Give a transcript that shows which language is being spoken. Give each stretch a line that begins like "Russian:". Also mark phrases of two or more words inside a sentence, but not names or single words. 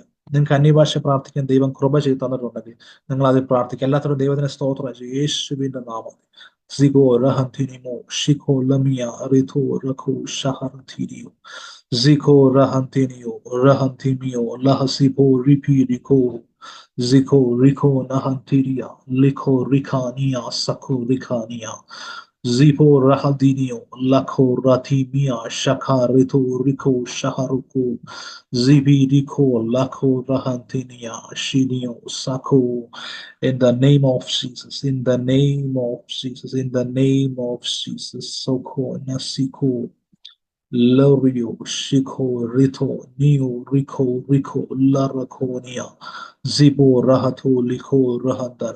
Malayalam: നിങ്ങൾക്ക് അന്യഭാഷ പ്രാർത്ഥിക്കാൻ ദൈവം കൃപ ചെയ്ത് തന്നിട്ടുണ്ടെങ്കിൽ നിങ്ങൾ അതിൽ പ്രാർത്ഥിക്കുക. എല്ലാത്തരം ദൈവത്തിന് സ്തോത്രം ചെയ്യും. യേശുവിന്റെ നാമത്തിൽ സിഗോ റഹന്തിനിമോ ഷിഖോ ലമിയ റിഥോ റഖോ ഷഹർതിരിയോ സിഖോ റഹന്തിനിയോ റഹന്തിമിയോ ലഹസിബോ റിപിരിക്കോ Ziko Rico Nahantiria, Liko Ricania, Sako Ricania, Zipo Rahadinio, Lako Ratimia, Shakarito Rico Shaharuko, Zibi Rico, Lako Rahantinia, Shinio, Sako,
English: in the name of Jesus, in the name of Jesus, in the name of Jesus, Soko Nasiko. Lorio, Shiko, Rito, Neo, Rico, Laraconia, Zibo, Rahato, Liko, Rahadara.